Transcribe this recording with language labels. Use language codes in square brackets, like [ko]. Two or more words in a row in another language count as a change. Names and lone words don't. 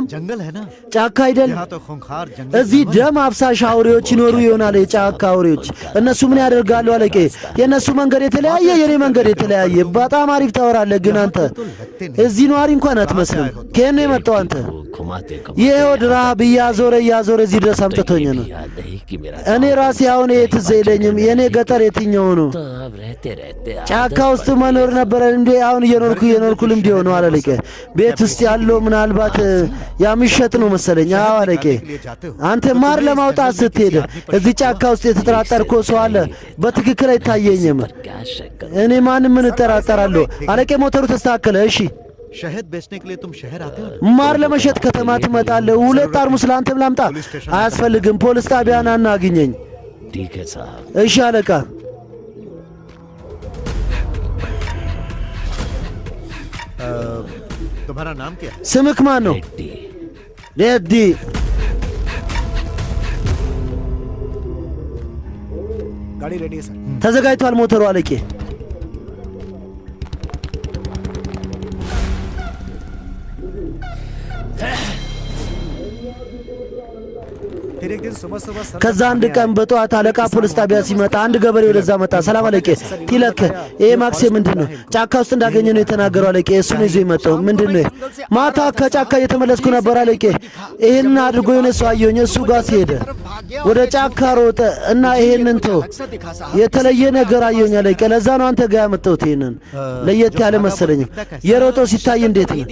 [hi] जंगल है ना, [am] ጫካ አይደል? [hi] यहाँ तो खूंखार जंगल। [am] እዚህ ደም አፍሳሽ አውሬዎች ይኖሩ ይሆናል። የጫካ አውሬዎች እነሱ ምን ያደርጋሉ አለቄ? የእነሱ መንገድ የተለያየ፣ የኔ መንገድ የተለያየ። በጣም አሪፍ ታወራለህ፣ ግን አንተ እዚህ ነዋሪ እንኳን አትመስልም። ከየት ነው የመጣው አንተ? [hi] घुमाते [am] ይሄው ረሃብ እያዞረ እዚህ ድረስ አምጥቶኝ ነው። [hi] याद नहीं कि मेरा [am] እኔ ራሴ አሁን የት ትዝ አይለኝም። የእኔ ገጠር የትኛው ነው? [hi] तो अब रहते रहते [am] ጫካ ውስጥ መኖር ነበረ እንዴ? አሁን እየኖርኩ ልምድ ሆነው አለቄ። ቤት ውስጥ ያለው ምናልባት ያምሸጥ ነው መሰለኝ። አዎ አለቄ፣ አንተ ማር ለማውጣት ስትሄድ እዚህ ጫካ ውስጥ የተጠራጠርከው ሰው አለ። በትክክል አይታየኝም። [hi] क्या शक [am] እኔ ማንም ምን እጠራጠራለሁ አለቄ። ሞተሩ ተስተካከለ። እሺ [hi] शहद बेचने के लिए तुम शहर आते हो? [am] ማር ለመሸጥ ከተማ ትመጣለህ። 2 ጠርሙስ ለአንተም ላምጣ? አያስፈልግም። ፖሊስ ጣቢያ ና እናግኘኝ። [hi] ठीक है साहब। [am] እሺ አለቃ። [hi] तुम्हारा नाम क्या है? [am] ስምክ ማን ነው? [hi] रेड्डी। [am] ሬዲ። [hi] गाड़ी रेडी है सर [am] ተዘጋጅቷል ሞተሩ አለቄ። [hi] फिर एक दिन सुबह सुबह सर [am] ከዛ አንድ ቀን በጠዋት አለቃ ፖሊስ ጣቢያ ሲመጣ አንድ ገበሬ ወደዛ መጣ። ሰላም አለቄ ቲለክ ይሄ ማክሴ ምንድነው? ጫካ ውስጥ እንዳገኘ ነው የተናገረው አለቄ። እሱ ነው ይዞ የመጣው ምንድነው? ማታ ከጫካ እየተመለስኩ ነበር አለቄ። ይሄን አድርጎ የሆነ ሰው አየሁኝ። እሱ ጋር ሲሄድ ወደ ጫካ ሮጠ እና ይሄንን ተው የተለየ ነገር አየሁኝ አለቄ። ለዛ ነው አንተ ጋር ያመጣሁት። ይሄንን ለየት ያለ መሰለኝ። የሮጠው ሲታይ እንዴት ነው?